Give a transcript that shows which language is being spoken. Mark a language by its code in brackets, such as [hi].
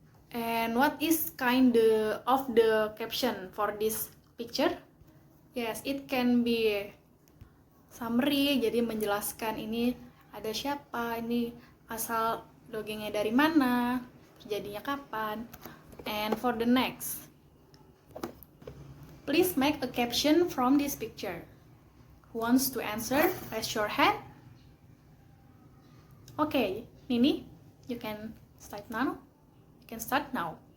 [en] And what is kind of the caption for this picture? Yes, it can be summary, [id] jadi menjelaskan ini ada siapa, ini asal dongengnya dari mana, terjadinya kapan. [en] And for the next, please make a caption from this picture. Who wants to answer? Raise your hand. Okay, Nini, you can start now. You can start now.